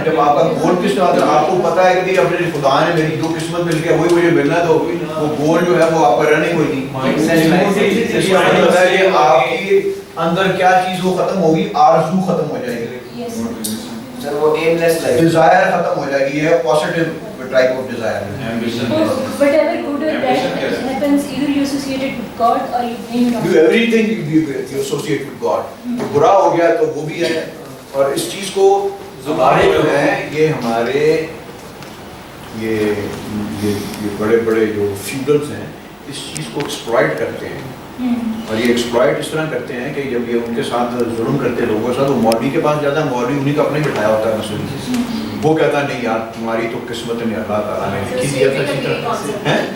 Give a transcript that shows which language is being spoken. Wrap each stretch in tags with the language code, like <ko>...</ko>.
<ur>جب آپ کا گول کس طرح سے آپ کو پتا ہے کہ اپنے خدا نے میری جو قسمت مل گیا وہی مجھے ملنا ہے, تو وہ گول جو ہے وہ آپ کا رہنا ہی کوئی نہیں. اس کا مطلب ہے کہ آپ کی اندر کیا چیز وہ ختم ہوگی, آرزو ختم ہو جائے گی, سر وہ ایملیس لائف, ڈیزائر ختم ہو جائے گی. یہ پازیٹیو ٹائپ آف ڈیزائر ہے. Ambition.</ur> <en>Whatever good or bad happens, either you associate it with God or you blame it on You everything you associate with God.</en> <ur>تو برا ہو گیا تو وہ بھی ہے. اور اس چیز کو ہمارے جو ہے یہ ہمارے یہ بڑے بڑے جو فیوڈلز ہیں اس چیز کو ایکسپلائٹ کرتے ہیں. اور یہ ایکسپلائٹ اس طرح کرتے ہیں کہ جب یہ ان کے ساتھ ظلم کرتے لوگوں کے ساتھ, وہ مولوی کے پاس جاتا ہے, مولوی انہیں کا اپنے بٹھایا ہوتا ہے مسئلہ, وہ کہتا ہے نہیں یار تمہاری تو قسمت نے اللہ تعالیٰ نے لکھی دیا تھا.</ur>